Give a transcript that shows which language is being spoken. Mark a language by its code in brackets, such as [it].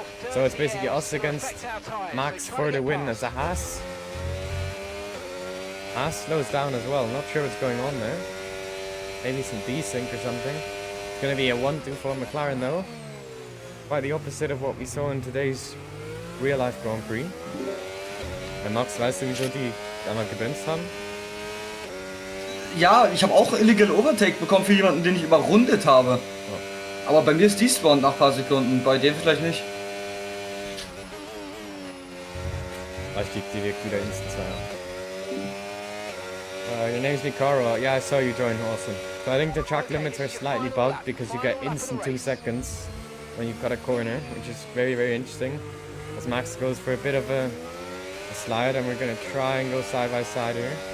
[en] So it's basically us against Max for the win as a Haas. Haas slows down as well, not sure what's going on there. Maybe some desync or something. It's going to be a 1-2 for McLaren though. Quite the opposite of what we saw in today's real-life Grand Prix. [de] Max, weißt du, wieso die einmal gebremst haben? Ja, ich habe auch Illegal Overtake bekommen für jemanden, den ich überrundet habe. Oh. Aber bei mir ist despawned nach ein paar Sekunden, bei dem vielleicht nicht. Ich lieg direkt wieder instant 2. [en] Your name's Mikaro. Yeah, I saw you join. Awesome. So I think the track limits are slightly bugged because you get instant 2 seconds when you've got a corner, which is very, very interesting. As Max goes for a bit of a slide, and we're going to try and go side by side here.